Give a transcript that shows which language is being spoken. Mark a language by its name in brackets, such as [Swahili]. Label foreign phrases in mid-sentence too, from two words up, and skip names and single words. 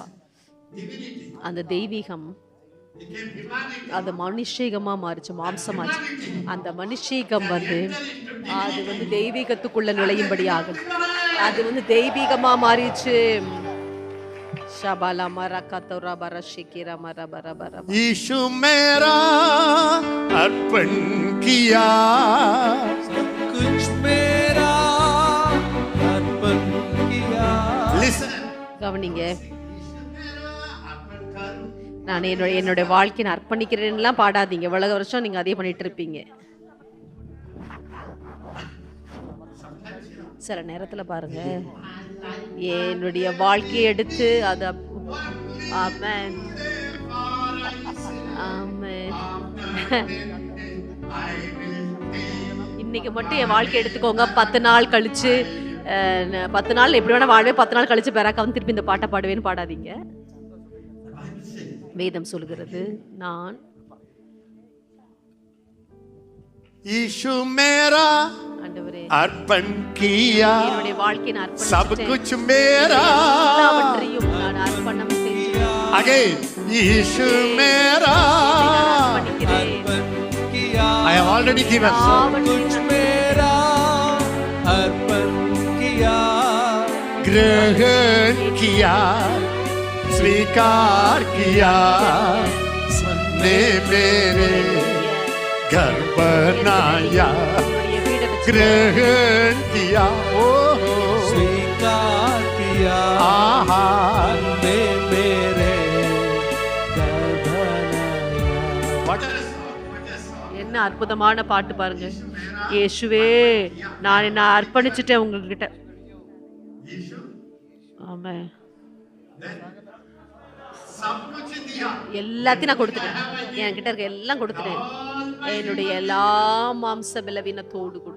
[Tamil] அந்த தெய்வீகம் அது மனுஷீகமா மாறிச்சு, மாம்சமாச்சு. அந்த மனுஷீகம் வந்து அது வந்து தெய்வீகத்துக்குள்ள நுழையும்படி ஆகுது. அது வந்து தெய்வீகமா மாறிச்சு. ஷபாலா மரகதோரா பரஷிகிரா மரபரபர. [Hindi] यीशु मेरा अर्पण किया, सब कुछ मेरा अर्पण किया. [English] listen, [Tamil] கவனிங்க, நான் என்னுடைய வாழ்க்கையை அர்ப்பணிக்கிறேன்லாம் பாடாதீங்க. இவ்வளவு வருஷம் நீங்க அதே பண்ணிட்டு இருப்பீங்க. சில நேரத்துல பாருங்க, என்னுடைய வாழ்க்கையை எடுத்து அது ஆமென் ஆமென் இன்னைக்கு மட்டும் என் வாழ்க்கை எடுத்துக்கோங்க. 10 நாள் கழிச்சு 10 நாள் எப்படி வேணா வாழ்வே, 10 நாள் கழிச்சு பேராக்க வந்து திருப்பி இந்த பாட்டை பாடுவேன்னு பாடாதீங்க. வேதம் சொல்கிறது, நான் [Hindi] यीशु मेरा [Tamil] ஆண்டவரே [Hindi] अर्पण किया, [Tamil] என்னுடைய வாழ்க்கையை நான் [Hindi] सब [Tamil] அர்ப்பணிச்சிட்டேன். [Hindi] कुछ मेरा. [Tamil] எல்லாவற்றையும் நான் அர்ப்பணம் செய்கிறேன். [English] Again, [Hindi] यीशु मेरा, [Tamil] அர்ப்பணிக்கிறேன். [Hindi] अर्पण किया. [English] I have already given. [Hindi] सब कुछ मेरा अर्पण किया. ग्रहण किया, स्वीकार किया, ने मेरे घर बनाया. [Tamil] என்னுடைய வீடை வச்சு [Hindi] ग्रहण किया, ओ स्वीकार किया. आहा, ने मेरे घर बनाया. [Tamil] என்ன அற்புதமான பாட்டு பாருங்க. இயேசுவே, நான் என்ன அர்ப்பணிச்சுட்டேன் உங்ககிட்ட. ஆமென். எல்லாத்தையும் நான் கொடுத்துட்டேன். என்கிட்ட இருக்க எல்லாம் கொடுத்துட்டேன். என்னுடைய எல்லா மாம்ச பலவீனத்தோடு கூட.